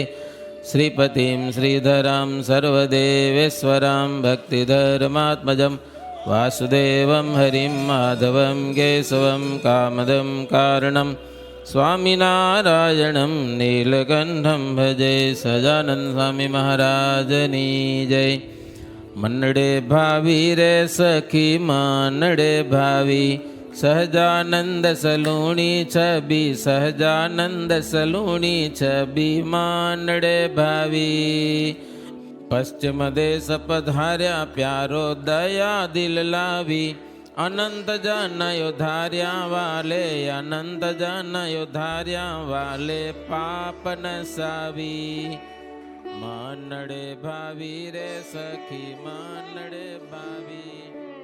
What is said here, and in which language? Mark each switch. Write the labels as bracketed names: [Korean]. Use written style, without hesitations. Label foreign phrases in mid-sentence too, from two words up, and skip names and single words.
[Sanskrit] श्रीपतिं श्रीधरं सर्वदेवेश्वरं भक्तिधर्मात्मजं वासुदेवं हरिं माधवं केशवं कामदं कारणं स्वामिनारायणं नीलकंठं भजे. [Gujarati] સજાનંદ સ્વામી મહારાજની જય. મન્નડે ભાવી રે સખી માનડે ભાવી, સહજાનંદ સલૂણી છબી, સહજાનંદ સલૂણી છબી માનડે ભાવી. પશ્ચિમ દેશ પધાર્યા પ્યારો દયા દિલ લાવી, અનંત જન ધાર્યા વાલે, અનંત જન ધાર્યા વાલે પાપ નસાવી. માનડે ભાવી રે સખી માનડે ભાવી